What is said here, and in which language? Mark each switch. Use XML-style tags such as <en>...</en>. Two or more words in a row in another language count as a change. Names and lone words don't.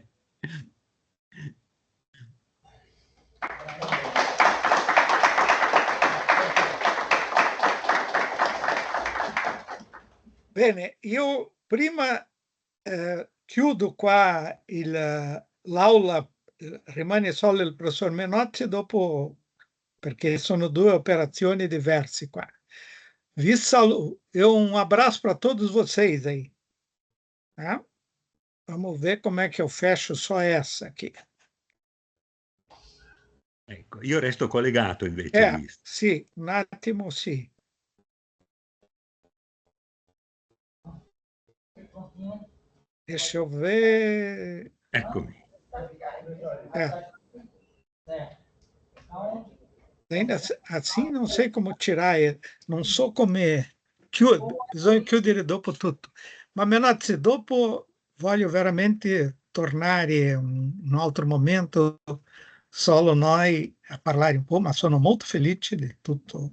<it>bene, io prima chiudo qua l'aula, rimane solo il professor Menozzi dopo, perché sono due operazioni diverse qua. Vi saluto,</it> <pt>um abraço para todos vocês aí. Tá? Vamos ver como é que eu fecho só essa aqui.</pt> <it>Ecco, io resto collegato invece, Luis. Sì, un attimo, sì.</it> <pt>Deixa eu ver.</pt> <it>Eccomi.</it> <pt>Ainda assim</pt> <it>non sei come tirare, non so come bisogna chiudere dopo tutto. Ma Menozzi, dopo voglio veramente tornare un altro momento, solo noi a parlare un po', ma sono molto felice di tutto</it>